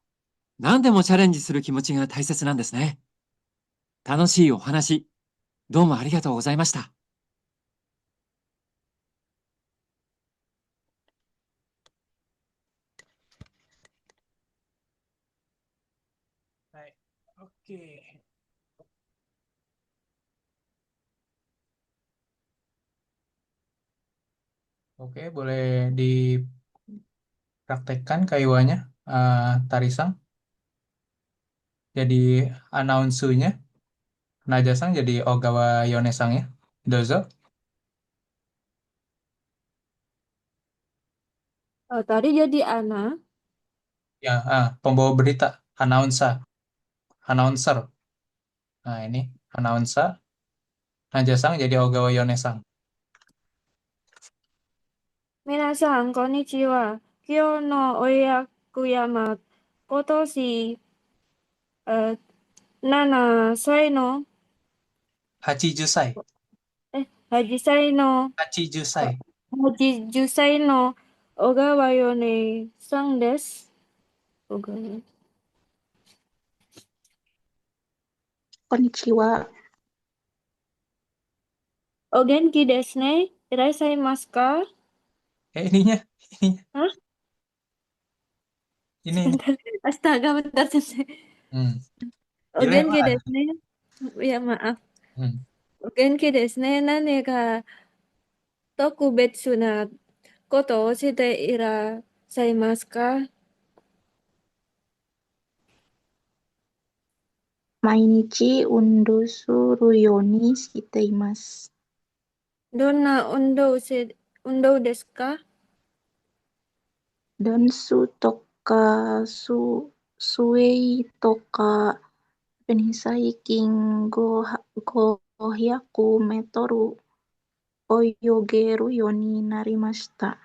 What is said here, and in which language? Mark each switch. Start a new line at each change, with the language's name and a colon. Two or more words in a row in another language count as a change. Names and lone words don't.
Japanese: 何でもチャレンジする気持ちが大切なんですね。楽しいお話、どうもありがとうございました。はい。Oke.
Indonesian: Oke, boleh dipraktekkan kaiwanya, Tarisang. jadi announce-nya, Naja-san jadi Ogawa Yone-sang ya.
Japanese: Dozo.
Indonesian: Tadi jadi Ana. Ya, pembawa berita, announcer. Nah, ini announcer, Naja-san jadi Ogawa Yone-sang.
Japanese: 皆さん、こんにちは。今日のお役山、今年、7歳の、 80歳。 8歳の、 80歳。 80歳の小川米さんです。小川こんにちは。お元気ですね。いらっしゃいますか？
Indonesian: Ininya. Hah? Ini. Bentar. Astaga, bentar sensei. Hmm.
Japanese: O
Indonesian: Gila
Japanese: genki
Indonesian: emang.
Japanese: ですね.
Indonesian: Ya, maaf. Hmm.
Japanese: お元気ですね. 何が特別なことをしていらっしゃいますか? 毎日運動するようにしています。どんな運動ですか？ダンスとか、スウェイとか、最近500メートル泳げるようになりました。